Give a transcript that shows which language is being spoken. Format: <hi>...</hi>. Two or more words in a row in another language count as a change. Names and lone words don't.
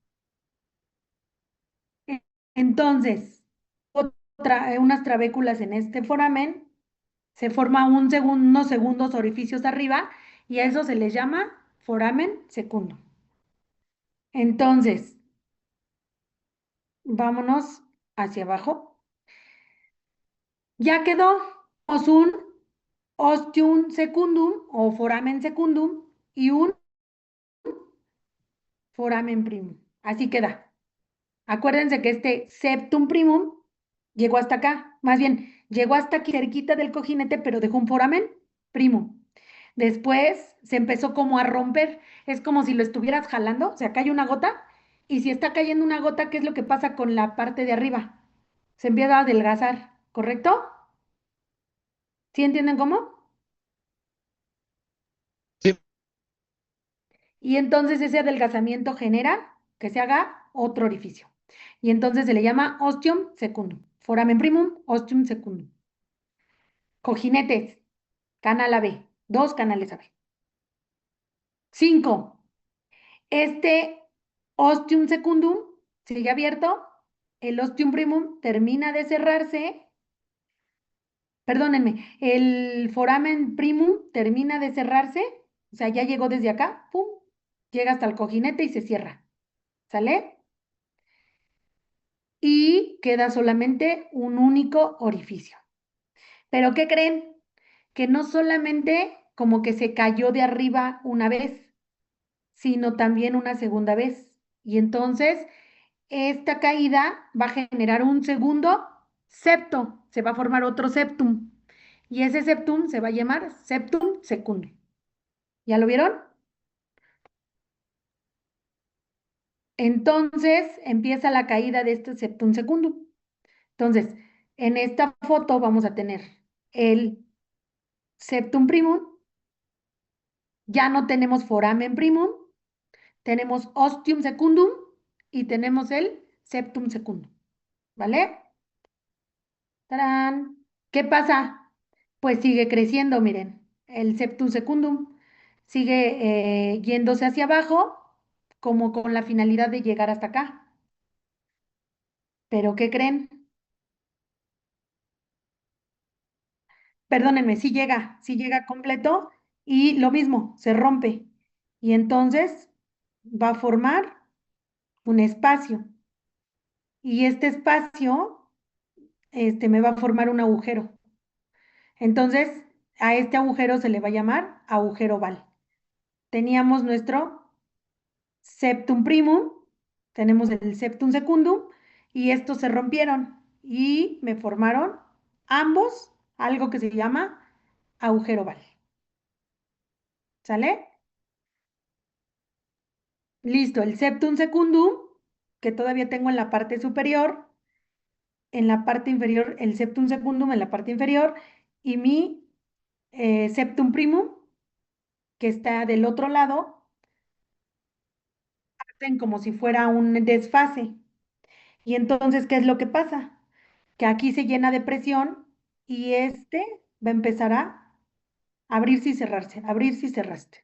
<es>Entonces, unas trabéculas en este foramen, se forma unos segundos orificios arriba y a eso se les llama</es> <la>foramen secundum.</la> <es>Entonces, vámonos hacia abajo. Ya quedó un</es> <la>ostium secundum</la> <es>o</es> <la>foramen secundum</la> <es>y un</es> <la>foramen primum.</la> <es>Así queda. Acuérdense que este</es> <la>septum primum</la> <es>llegó hasta acá, más bien, llegó hasta aquí cerquita del cojinete, pero dejó un</es> <la>foramen primum.</la> <es>Después se empezó como a romper, es como si lo estuvieras jalando, o sea, cae una gota, y si está cayendo una gota, ¿qué es lo que pasa con la parte de arriba? Se empieza a adelgazar, ¿correcto? ¿Sí entienden cómo? Sí. Y entonces ese adelgazamiento genera que se haga otro orificio. Y entonces se le llama</es> <la>ostium secundum. Foramen primum, ostium secundum.</la> <es>Cojinetes, canal AB, dos canales AB. 5. Este</es> <la>ostium secundum</la> <es>sigue abierto, el</es> <la>ostium primum</la> <es>termina de cerrarse, perdónenme, el</es> <la>foramen primum</la> <es>termina de cerrarse, o sea, ya llegó desde acá, pum, llega hasta el cojinete y se cierra, ¿sale? Y queda solamente un único orificio. ¿Pero qué creen? Que no solamente como que se cayó de arriba una vez, sino también una segunda vez. Y entonces esta caída va a generar un segundo septo, se va a formar otro septum. Y ese septum se va a llamar</es> <la>septum secundum.</la> <es>¿Ya lo vieron? Entonces empieza la caída de este</es> <la>septum secundum.</la> <es>Entonces, en esta foto vamos a tener el</es> <la>septum primum,</la> <es>ya no tenemos</es> <la>foramen primum,</la> <es>tenemos</es> <la>ostium secundum</la> <es>y tenemos el</es> <la>septum secundum,</la> <es>¿vale? ¡Tarán! ¿Qué pasa? Pues sigue creciendo, miren, el</es> <la>septum secundum</la> <es>sigue yéndose hacia abajo como con la finalidad de llegar hasta acá. ¿Pero qué creen? Perdónenme, sí llega completo y lo mismo, se rompe. Y entonces va a formar un espacio. Y este espacio me va a formar un agujero. Entonces, a este agujero se le va a llamar agujero oval. Teníamos nuestro</es> <la>septum primum,</la> <es>tenemos el</es> <la>septum secundum,</la> <es>y estos se rompieron y me formaron ambos algo que se llama agujero oval. ¿Sale? Listo, el</es> <la>septum secundum,</la> <es>que todavía tengo en la parte superior, en la parte inferior, el</es> <la>septum secundum</la> <es>en la parte inferior, y mi</es> <la>septum primum,</la> <es>que está del otro lado, hacen como si fuera un desfase. Y entonces, ¿qué es lo que pasa? Que aquí se llena de presión y este va a empezar a abrirse y cerrarse.</es>